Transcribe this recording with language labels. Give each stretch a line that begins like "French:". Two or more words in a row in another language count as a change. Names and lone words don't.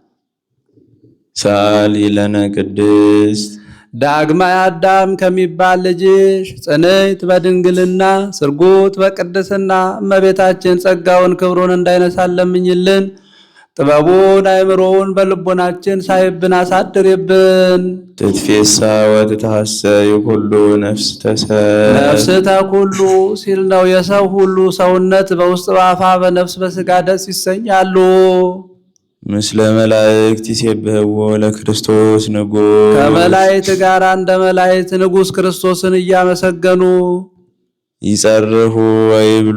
Geez: ሰአሊ ለነ ቅድስት
Amharic: ዳግማይ አዳም ከሚባል ልጅሽ ጽንዕት በድንግልና ስርጉት በቅድስና እመቤታችን ጸጋውን ክብሩን እንዳይነሳን ለምኝልን። ጥበቡን አእምሮውን በልቦናችን ሳይብን አሳድርብን።
Geez: ትትፌሳ ወትታሰይ ኩሉ ነፍስ ነፍስተ ኩሉ
Amharic: ሲል ነው። የሰው ሁሉ ሰውነት በውስጥ በአፋ በነፍስ በስጋ ደስ ይሰኛሉ።
Geez: ምስለ መላእክት ይሴብሕዎ ለክርስቶስ ንጉሥ
Amharic: ከመላእክት ጋር እንደ መላእክት ንጉሥ ክርስቶስን እያመሰገኑ
Geez: ይጸርሁ ወይብሉ